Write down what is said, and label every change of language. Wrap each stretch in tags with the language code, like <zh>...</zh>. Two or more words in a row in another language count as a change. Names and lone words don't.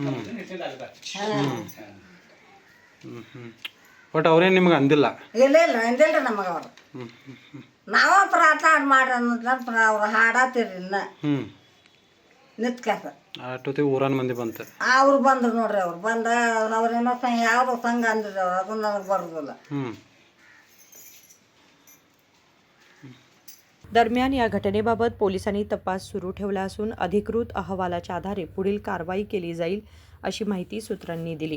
<kn>ಬಟ್ ಅವ್ರೇನು ನಿಮ್ಗೆ ಅಂದಿಲ್ಲ? ಇಲ್ಲ ಅಂದಿಲ್ರಿ ನಮಗೆ ಅವ್ರು। ನಾವ ಪ್ರಾರ್ಥನಾ ಮಾಡಿ ಅನ್ನೋದ್ರ ಅವ್ರು ಹಾಡಾತಿರಿ ಇನ್ನ ನಿತ್ಕಾಸ ಅಷ್ಟೊತ್ತಿಗೆ ಊರನ್ ಮಂದಿ ಬಂತು। ಅವ್ರು ಬಂದ್ರು ನೋಡ್ರಿ, ಅವ್ರು ಬಂದ ಅವ್ರೇನೋ ಯಾವ್ದೋ ಸಂಘ ಅಂದಿದ್ರು ಅವ್ರು, ಅದನ್ನ ನನಗೆ ಬರೋದಿಲ್ಲ।</kn> <mr>दरम्यान या घटनेबाबत पोलिसांनी तपास सुरू ठेवला असून अधिकृत अहवालाच्या आधारे पुढील कारवाई केली जाईल अशी माहिती सूत्रांनी दिली।</mr>